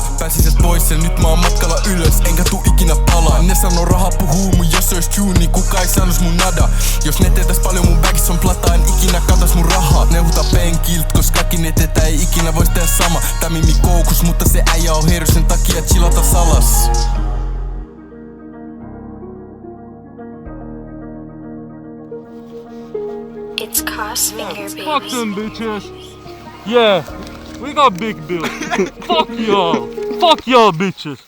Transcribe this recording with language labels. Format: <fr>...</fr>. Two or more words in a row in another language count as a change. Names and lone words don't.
<fi>Pääsin sieltä pois ja nyt mä oon matkalla ylös, enkä tuu ikinä palaa. Ne sanoo raha puhuu mun, jos se ois true, niin kuka ei sanois mun nada. Jos ne tietäis paljon mun bagis on plata, en ikinä katas mun rahaa. Ne huutaa penkilt, koska kaikki ne tietää ei ikinä vois tehdä sama. Tää mimi koukus, mutta se äijä on hero, sen takia chillata salas.</fi> <en>It's Crossfinger, baby. Fuck them bitches. Yeah, we got big bills. Fuck y'all. Fuck y'all bitches.</en>